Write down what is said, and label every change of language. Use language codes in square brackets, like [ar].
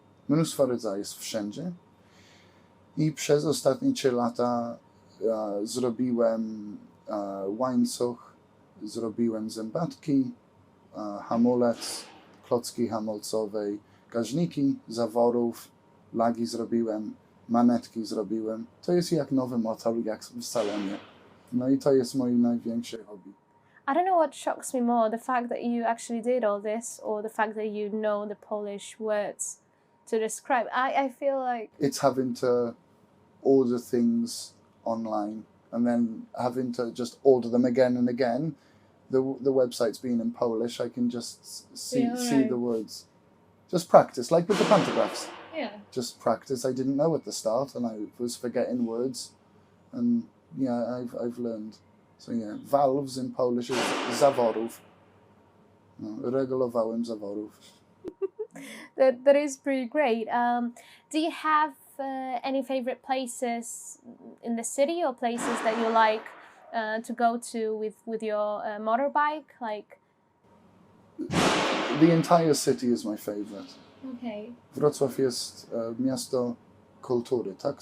[pl] Mnóstwo rodzajów jest wszędzie. I przez ostatnie 3 lata zrobiłem łańcuch, zrobiłem zębatki, hamulec, klocki hamulcowej, gaźniki, zaworów, lagi zrobiłem, manetki zrobiłem. To jest jak nowy motor, jak w salonie. No i to jest moje największe hobby. [en] I don't know what shocks me more, the fact that you actually did all this or the fact that you know the Polish words to describe. I feel like... It's having to order things online and then having to just order them again and again. The website's being in Polish, I can just see the words. Just practice, like with the pantograph. Yeah. Just practice. I didn't know at the start and I was forgetting words. And yeah, I've learned. So yeah, valves in Polish is zaworów. [pl] No, regulowałem zaworów. [en] That is pretty great. Do you have any favorite places in the city or places that you like to go to with your motorbike? Like the entire city is my favorite. okay. [pl] Wrocław jest miasto kultury, tak?